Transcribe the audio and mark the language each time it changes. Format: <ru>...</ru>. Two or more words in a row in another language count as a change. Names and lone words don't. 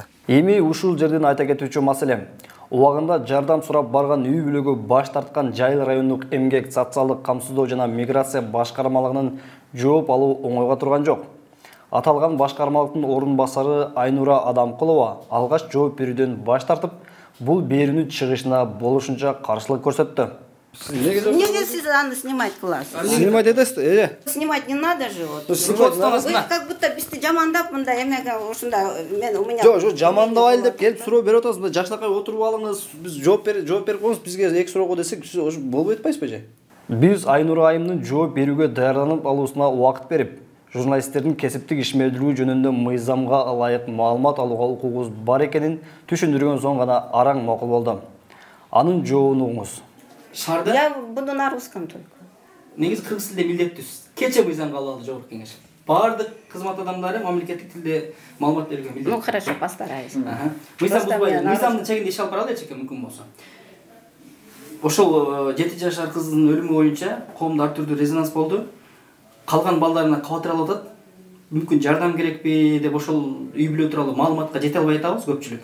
<ky>Эми ушул жерден айта кетүүчү маселе. Убагында жардам сурап барган үй бүлөгө баш тарткан Жайыл райондук эмгек, социалдык камсыздоо жана миграция башкармалыгынын жооп алуу оңойго турган жок. Аталган башкармалыктын орун басары Айнура Адамкулова алгач жооп берүүдөн баш тартып, бул берүүнү чыгышына болушунча каршылык көрсөттү. Неге сиз аны снимать кыласыз? Снимать этесиз? Снимать</ky> <ru>не надо же вот. Вы как будто</ru> <ky>бизди жамандап мында эмеге ушунда мен</ky> <ru>у меня.</ru> <ky>Жок, жамандабайлы деп келип суроо берип атасыз. Жакшынакай отуруп алыңыз, биз жооп берип коебуз, бизге эки суроого десек, ошо болбой атпайсызбы же? Биз Айнура айымдын жооп берүүгө даярданып алуусуна убакыт берип, журналисттердин кесиптик ишмердүүлүгү жөнүндө мыйзамга ылайык маалымат алууга укугубуз бар экенин түшүндүргөн соң гана араң макул болду. Анын жообун угуңуз. Шарда?</ky> <ru>Я буду на русском только.</ru> <ky>Негизи кыргыз тилде милдеттүүсүз. Кече мыйзам кабыл алды жогорку кеңеш. Бардык кызмат адамдары мамлекеттик тилде маалымат берүүгө милдеттүү.</ky> <ru>Ну хорошо, постараюсь.</ru> <ky>Мыйзам бузбай, мыйзамдын чегинде иш алып бара алайчы экен мүмкүн болсо. Ошол 7 жашар кыздын өлүмү боюнча коомдо ар түрдүү резонанс болду. Калган балдарына кабатыр алып атат. Мүмкүн жардам керекпи деп ошол үй бүлө тууралуу маалыматка жете албай атабыз көпчүлүк.</ky>